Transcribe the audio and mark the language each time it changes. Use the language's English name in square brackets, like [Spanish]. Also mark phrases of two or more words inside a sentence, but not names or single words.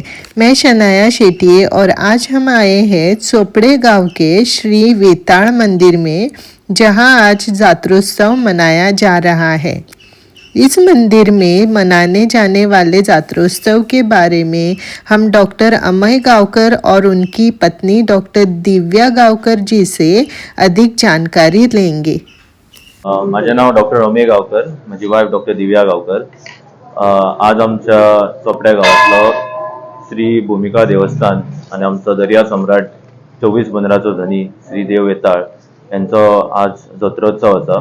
[Hindi] मैं शनाया शेट्टी और आज हम आए हैं चोपड़े गांव के श्री वेताल मंदिर में, जहां आज जात्रोत्सव मनाया जा रहा है। इस मंदिर में मनाने जाने वाले जात्रोत्सव के बारे में हम डॉक्टर अमय गावकर और उनकी पत्नी डॉक्टर दिव्या गावकर जी से अधिक जानकारी लेंगे। [Konkani] माझे नाव डॉक्टर अमय गावकर, माझी वाईफ डॉक्टर दिव्या गावकर। आज आमच्या चोपड्या गावातलो श्री भूमिका देवस्थान आणि आमचो दर्या सम्राट 24 पंधराचो धनी श्री देव वेताळ यांचो आज जत्रोत्सव आसा।